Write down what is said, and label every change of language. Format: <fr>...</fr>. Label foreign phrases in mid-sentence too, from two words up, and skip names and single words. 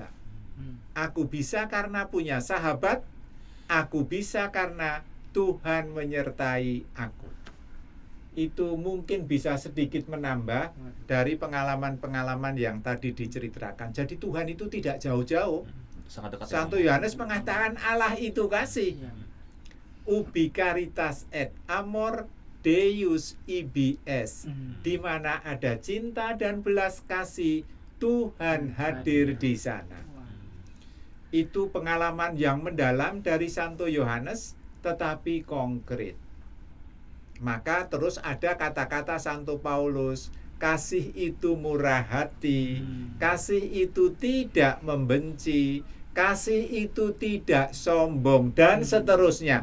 <id>Aku bisa karena punya sahabat, aku bisa karena Tuhan menyertai aku. Itu mungkin bisa sedikit menambah dari pengalaman-pengalaman yang tadi diceritakan. Jadi Tuhan itu tidak jauh-jauh. Santo Yohanes mengatakan Allah itu kasih.</id> <la>Ubi caritas et amor Deus ibs.</la> <id>Di mana ada cinta dan belas kasih, Tuhan hadir di sana. Itu pengalaman yang mendalam dari Santo Yohanes, tetapi konkret. Maka terus ada kata-kata Santo Paulus, kasih itu murah hati, kasih itu tidak membenci, kasih itu tidak sombong, dan seterusnya.</id>